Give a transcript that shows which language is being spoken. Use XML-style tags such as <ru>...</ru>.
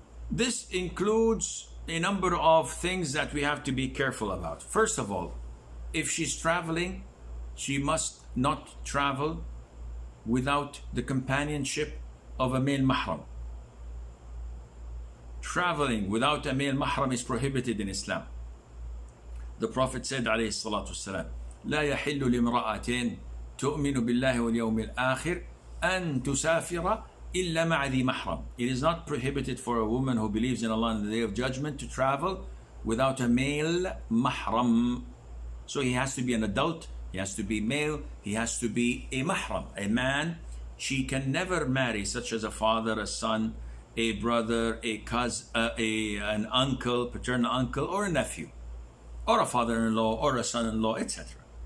<en>This includes a number of things that we have to be careful about. First of all, if she's traveling, she must not travel without the companionship of a male mahram. Traveling without a male mahram is prohibited in Islam. The Prophet said,</en> <ar>alayhi salatu wasalam, لا يحل لامرأة تؤمن بالله واليوم الآخر أن تسافر إلا مع ذي محرم.</ar> <en>It is not prohibited for a woman who believes in Allah on the Day of Judgment to travel without a male mahram. So he has to be an adult, he has to be male, he has to be a mahram, a man. She can never marry, such as a father, a son, a brother, a cousin, an uncle, paternal uncle, or a nephew, or a father-in-law, or a son-in-law, etc.</en>